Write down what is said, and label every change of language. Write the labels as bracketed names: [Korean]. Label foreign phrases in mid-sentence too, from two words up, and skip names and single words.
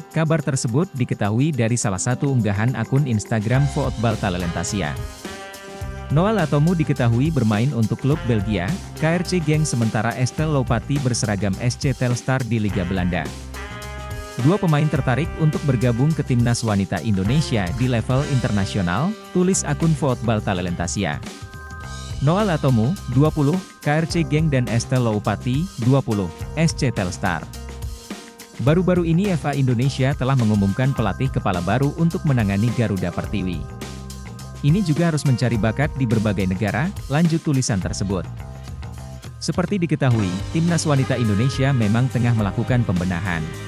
[Indonesian] Kabar tersebut diketahui dari salah satu unggahan akun Instagram Voetbal Talentasia. Noal Atomu diketahui bermain untuk klub Belgia, KRC Genk, sementara Estelle Loupati berseragam SC Telstar di Liga Belanda. Dua pemain tertarik untuk bergabung ke timnas wanita Indonesia di level internasional, tulis akun Voetbal Talentasia. Noal Atomu, 20, KRC Genk dan Estelle Loupati, 20, SC Telstar. Baru-baru ini FA Indonesia telah mengumumkan pelatih kepala baru untuk menangani Garuda Pertiwi. Ini juga harus mencari bakat di berbagai negara, lanjut tulisan tersebut. Seperti diketahui, timnas wanita Indonesia memang tengah melakukan pembenahan.